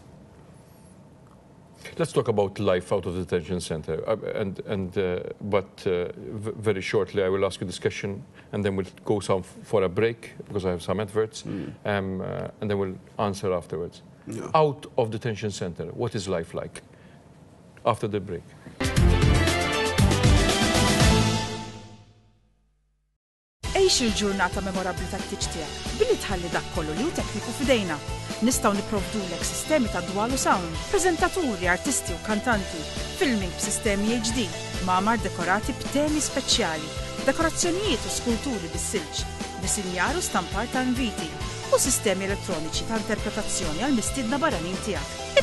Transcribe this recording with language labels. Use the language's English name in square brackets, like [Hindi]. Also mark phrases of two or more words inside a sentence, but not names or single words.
[English] Let's talk about life out of the detention center. But very shortly, I will ask you this question, and then we'll go for a break, because I have some adverts, and then we'll answer afterwards. Yeah. Out of detention center, what is life like? after the break. [Maltese] Għix il-ġurnata memorabbli tat-tiġ tiegħek billi tħalli dak kollu li hu tekniku f'idejna. Nistgħu nipprovdulek sistemi ta' dwal u sound, preżentaturi, artisti u kantanti, filming b'sistemi HD, magħmar dekorati b'temi speċjali, dekorazzjonijiet u skulturi bis-silġ, disinjar u stampar ta' inviti u sistemi elettroniċi ta' interpretazzjoni għal mistiedna barranin tiegħek.